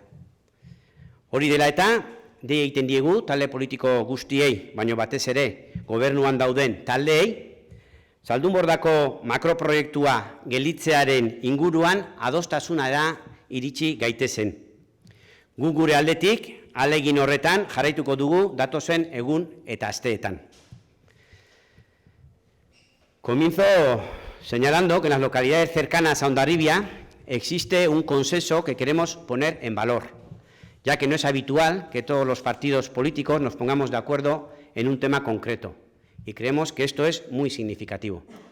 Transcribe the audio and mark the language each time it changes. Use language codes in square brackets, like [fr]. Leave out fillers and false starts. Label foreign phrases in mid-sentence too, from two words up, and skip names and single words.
[eu] Hori dela eta, dei egiten diegu talde politiko guztiei, baino batez ere gobernuan dauden taldeei, Zaldunbordako makroproiektua gelitzearen inguruan adostasunara iritsi gaitezen. Gu gure aldetik, ahalegin horretan jarraituko dugu datozen egun eta asteetan. [es] Comienzo señalando que en las localidades cercanas a Hondarribia existe un consenso que queremos poner en valor, ya que no es habitual que todos los partidos políticos nos pongamos de acuerdo en un tema concreto, y creemos que esto es muy significativo.